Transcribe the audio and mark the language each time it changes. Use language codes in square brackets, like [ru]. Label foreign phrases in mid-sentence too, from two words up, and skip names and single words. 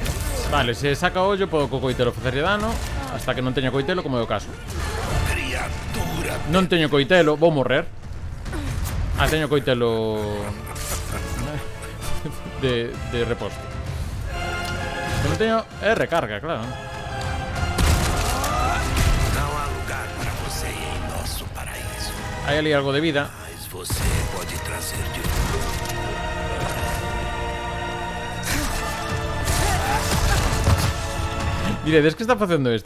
[gl] Vale, se saca o ollo podo co coitelo facerlle dano. Hasta que non teño coitelo, como é o caso. Non teño coitelo, vou morrer. Ah, teño coitelo de reposto. Non teño... recarga, claro. [pt] Não há lugar para você em nosso paraíso. [gl] Hai ali algo de vida. [pt] Mas você pode trazer de [gl] Diredes, que está facendo este?